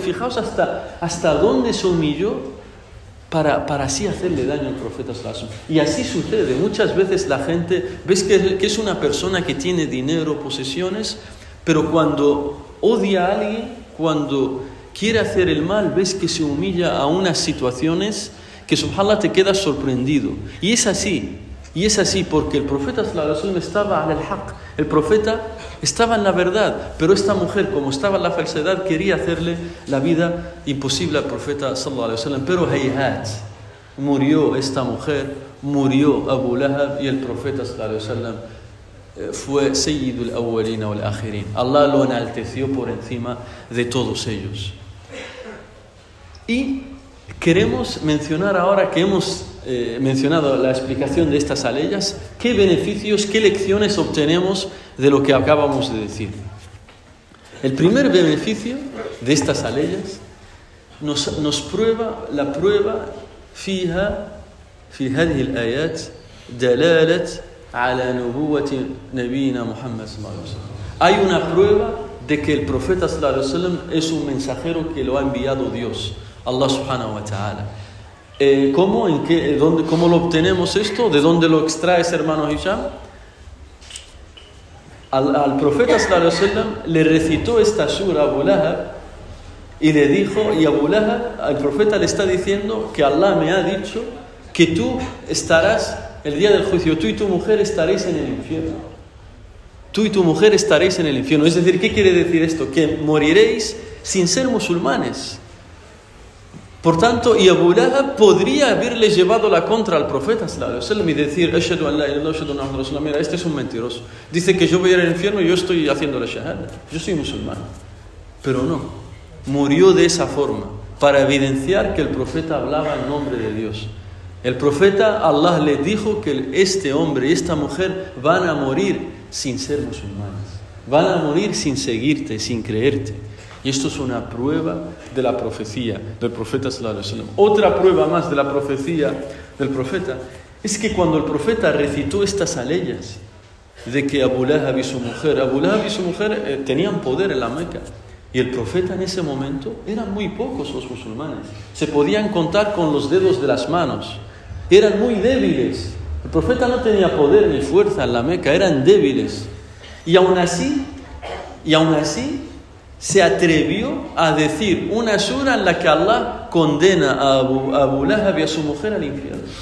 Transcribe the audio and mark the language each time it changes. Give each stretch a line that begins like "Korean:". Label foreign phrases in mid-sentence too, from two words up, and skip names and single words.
Spanish: Fijaos hasta dónde se humilló para así hacerle daño al profeta
Arabic: صلى الله عليه وسلم.
Spanish: Y así sucede. Muchas veces la gente, ves que es una persona que tiene dinero, posesiones, pero cuando odia a alguien, cuando quiere hacer el mal, ves que se humilla a unas situaciones que subhanallah te quedas sorprendido. Y es así porque el profeta
Arabic: صلى الله عليه وسلم
Spanish: estaba
Arabic: الحق,
Spanish: el profeta estaba en la verdad, pero esta mujer, como estaba en la falsedad, quería hacerle la vida imposible al profeta
Arabic: صلى الله عليه وسلم.
Spanish: Pero hayhat, murió esta mujer, murió Abu Lahab, y el profeta
Arabic: صلى الله عليه وسلم
Spanish: fue
Arabic: سيد الأولين والآخرين.
Spanish: Allah lo enalteció por encima de todos ellos. Y queremos mencionar, ahora que hemos mencionado la explicación de estas aleyas, qué beneficios, qué lecciones obtenemos de lo que acabamos de decir. El primer beneficio de estas aleyas nos prueba la prueba
Arabic: فيها في هذه الآيات دلالة على نبوة نبينا محمد صلى الله عليه وسلم.
Spanish: Hay una prueba de que el profeta
Arabic: صلى الله عليه وسلم
Spanish: es un mensajero que lo ha enviado Dios,
Arabic: الله سبحانه وتعالى.
Spanish: ¿Cómo lo obtenemos esto? ¿De dónde lo extraes, hermano Hisham? Al profeta
Arabic: صلى الله عليه وسلم
Spanish: le recitó esta sura a Abu Lahab y le dijo, y Abu Lahab, al profeta le está diciendo que Allah me ha dicho que tú estarás el día del juicio, tú y tu mujer estaréis en el infierno. Tú y tu mujer estaréis en el infierno. Es decir, ¿qué quiere decir esto? Que moriréis sin ser musulmanes. Por tanto, y Abu Lahab podría haberle llevado la contra al profeta
Arabic: صلى الله عليه وسلم
Spanish: y decir,
Arabic: أشهد أن لا إله إلا الله أشهد أن محمدا رسول الله.
Spanish: Mira, este es un mentiroso. Dice que yo voy a ir al infierno y yo estoy haciendo la shahada. Yo soy musulmán. Pero no. Murió de esa forma, para evidenciar que el profeta hablaba en nombre de Dios. El profeta, Allah le dijo que este hombre y esta mujer van a morir sin ser musulmanes. Van a morir sin seguirte, sin creerte. Y esto es una prueba de la profecía del profeta
Arabic: صلى الله عليه وسلم.
Spanish: Otra prueba más de la profecía del profeta es que cuando el profeta recitó estas aleyas de que Abu Lahab y su mujer tenían poder en la Meca, y el profeta en ese momento, eran muy pocos los musulmanes, se podían contar con los dedos de las manos, eran muy débiles, el profeta no tenía poder ni fuerza en la Meca, eran débiles, y aún así se atrevió a decir una sura en la que Allah condena a Abu Lahab y a su mujer al infierno.